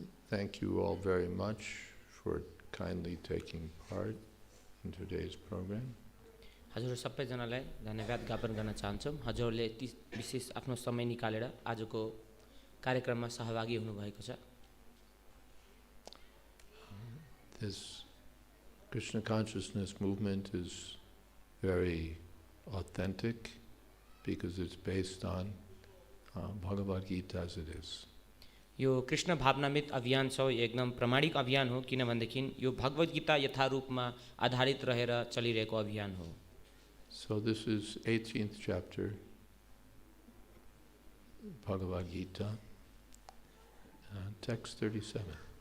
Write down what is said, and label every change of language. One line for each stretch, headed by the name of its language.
English: Thank you all very much for kindly taking part in today's program.
Nepali: हजुर सबैजनालाई धन्यवाद ज्ञापन गर्न चाहन्छौँ। हजुरले यति विशेष आफ्नो समय निकालेर आजको कार्यक्रममा सहभागी हुनुभएको छ।
English: This Krishna consciousness movement is very authentic because it's based on Bhagavad-gītā as it is.
Nepali: यो कृष्ण भावनामृत अभियान छ, एकदम प्रमाणिक अभियान हो, किनभनेदेखि यो भगवद गीता यथारूपमा आधारित रहेर चलिरहेको अभियान हो।
English: So this is 18th chapter Bhagavad-gītā, text 37.